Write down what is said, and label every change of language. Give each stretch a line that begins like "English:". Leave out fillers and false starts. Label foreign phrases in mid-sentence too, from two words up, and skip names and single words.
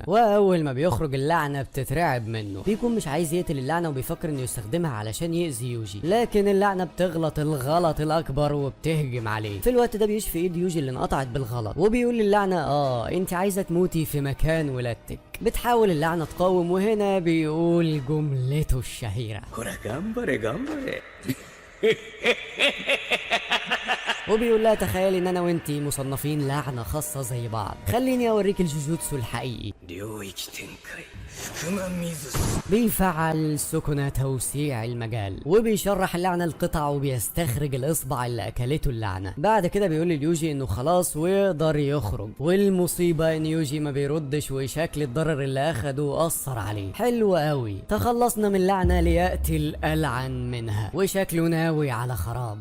Arabic: واول ما بيخرج اللعنه بتترعب منه. بيكون مش عايز يقتل اللعنه وبيفكر انه يستخدمها علشان يأذي يوجي، لكن اللعنه بتغلط الغلط الاكبر وبتهجم عليه. في الوقت ده بيشفي ايد يوجي اللي انقطعت بالغلط وبيقول للعنه انت عايزه تموتي في مكان ولادتك. بتحاول اللعنه تقاوم، وهنا بيقول جملته الشهيره
Japanese: ほら頑張れ頑張れ
Arabic: وبيقول لها تخيلي ان انا وانتي مصنفين لعنه خاصه زي بعض، خليني اوريك الجوجوتسو الحقيقي.
Japanese: 領域展開福間水
Arabic: بيفعل سوكونا توسيع المجال وبيشرح اللعنه القطع وبيستخرج الاصبع اللي اكلته اللعنه. بعد كده بيقول ليوجي انه خلاص ويقدر يخرج، والمصيبه ان يوجي ما بيردش وشكل الضرر اللي اخده اثر عليه. حلو قوي، تخلصنا من لعنه لياتي الالعن منها وشكله ناوي على خراب.